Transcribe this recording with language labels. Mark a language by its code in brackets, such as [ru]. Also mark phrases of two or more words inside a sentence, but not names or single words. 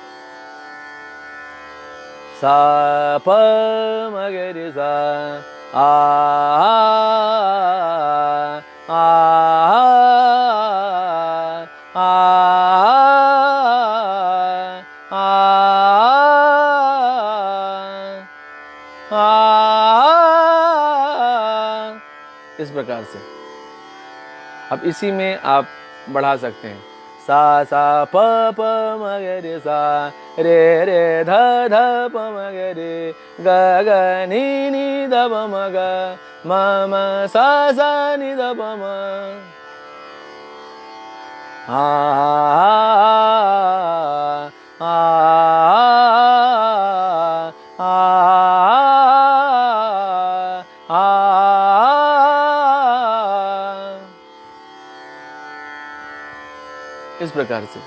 [hi] सा प म ग रे सा आ आ आ इस प्रकार से। अब इसी में आप बढ़ा सकते हैं। सा सा प प म ग रे सा रे रे ध ध प म ग रे ग ग नि नि ध प म ग म म सा सा नि ध प म आ आ इस प्रकार से।